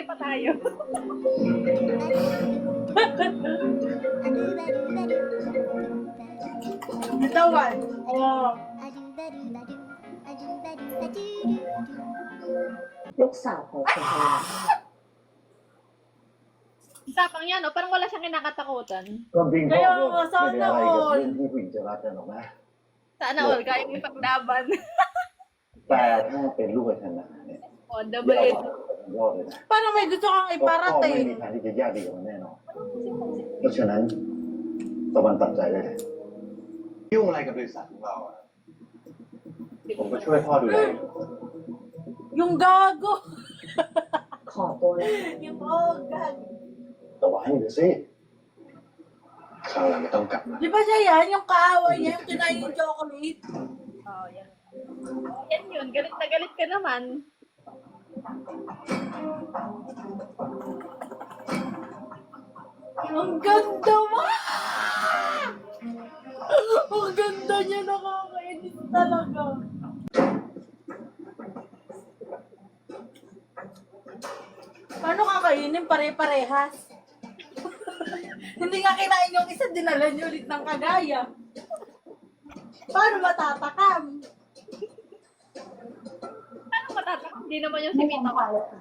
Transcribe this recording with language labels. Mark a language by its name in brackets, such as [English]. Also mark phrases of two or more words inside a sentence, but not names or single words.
[Filipino] tayo. Bitawan. Oh. [Thai] ลูกสาวของคุณพลา [Filipino] Tapang yan, no? Parang wala siyang kinakatakutan. [Thai] ความจริงพ่อ [Filipino] Kaya [Thai] ก็ [Filipino] nga, [Thai] ไม่ได้อะไร [Filipino] sana [Thai] กับ [Filipino] all. [Thai] เรื่องที่ผู้หญิงจะรักกันหรอกนะ [Filipino] Sana all, kaya yung ipaglaban. [Thai] แต่ถ้าเป็นลูกกับฉันนะเนี่ย [English] On the [Thai] เดี๋ยว [English] blade. [Thai] รอดเลยนะ [Filipino] Paano may gusto kang [Thai] เพราะพ่อไม่มี [Filipino] iparating? [Thai] ทางที่จะยากดีกว่ามันแน่นอนเพราะฉะนั้นตะวันตัดใจได้เลยยุ่งอะไรกับบริษัทของเราอ่ะผมก็ช่วยพ่อดูแลอยู่ [Filipino] Yung gago. [Thai] ขอตัวแล้ว [Filipino] Yung oh, gago. [Thai] แต่ว่าให้ดูสิคราวหลังไม่ต้องกลับมา [Filipino] Di ba siya yan? Yung kaaway niya, yung kinain yung chocolate? Oh, yan. Yan yun, galit na galit ka naman. Ang ganda mo! Ang ganda niya, nakakainis talaga. Paano kakainin? Pare-parehas. Hindi nga kinain yung isa, dinala niyo ulit ng kagaya. Paano matatakam? Paano matatak? Hindi naman yung si [Thai] ไม่ Mita ทำไป [Filipino] ko. [Thai] เลยค่ะ